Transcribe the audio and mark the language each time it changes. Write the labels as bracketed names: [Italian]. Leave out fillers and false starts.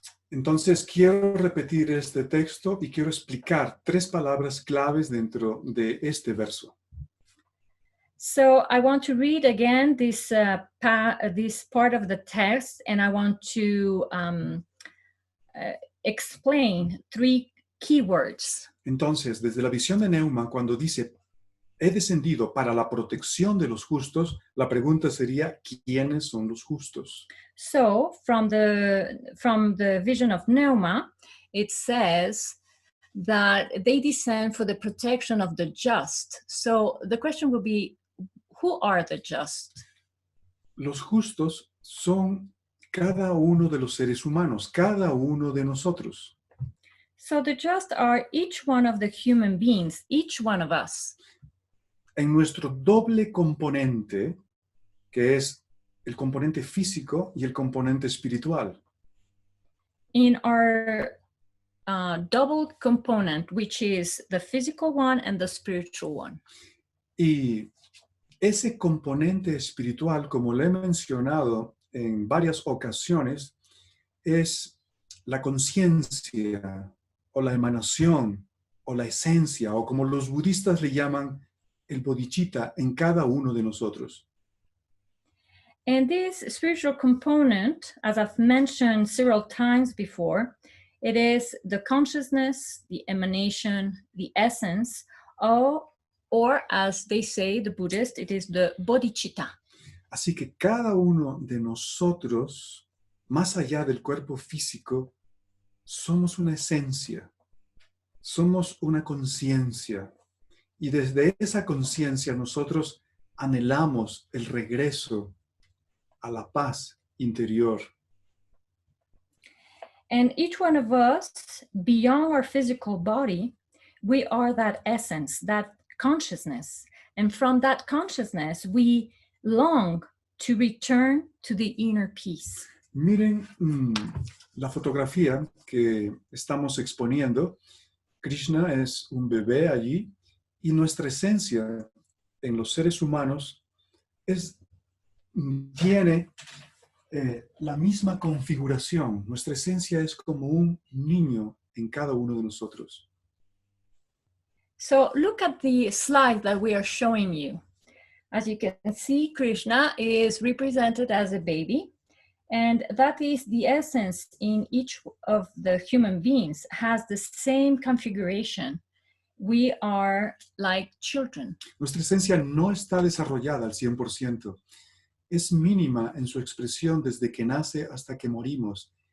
[Spanish] Entonces quiero repetir este texto y quiero explicar 3 palabras claves dentro de este verso. [English] So I want to read again this part of the text, and I want to explain 3 keywords. [Spanish] Entonces, desde la visión de Neuma, cuando dice, he descendido para la protección de los justos, la pregunta sería, ¿quiénes son los justos? [English] So from the vision of Neuma, it says that they descend for the protection of the just. So the question would be, who are the just? [Spanish] Los justos son cada uno de los seres humanos, cada uno de nosotros. [English] So the just are each one of the human beings, each one of us. [Spanish] En nuestro doble componente, que es el componente físico y el componente espiritual. [English] In our double component, which is the physical one and the spiritual one. [Spanish] Y ese componente espiritual, como lo he mencionado en varias ocasiones, es la conciencia o la emanación o la esencia, o como los budistas le llaman, el bodhicitta en cada uno de nosotros. [English] And this spiritual component, as I've mentioned several times before, it is the consciousness, the emanation, the essence, or as they say, the Buddhists, it is the bodhicitta. [Spanish] Así que cada uno de nosotros, más allá del cuerpo físico, somos una esencia, somos una conciencia. Y desde esa conciencia nosotros anhelamos el regreso a la paz interior. [English] And each one of us, beyond our physical body, we are that essence, that consciousness. And from that consciousness, we long to return to the inner peace. [Spanish] Miren la fotografía que estamos exponiendo. Krishna es un bebé allí y nuestra esencia en los seres humanos tiene la misma configuración. Nuestra esencia es como un niño en cada uno de nosotros. [English] So look at the slide that we are showing you. As you can see, Krishna is represented as a baby, and that is the essence in each of the human beings, has the same configuration. We are like children. [Spanish] Nuestra esencia no está desarrollada al 100%. Es mínima en su expresión desde que nace hasta que morimos.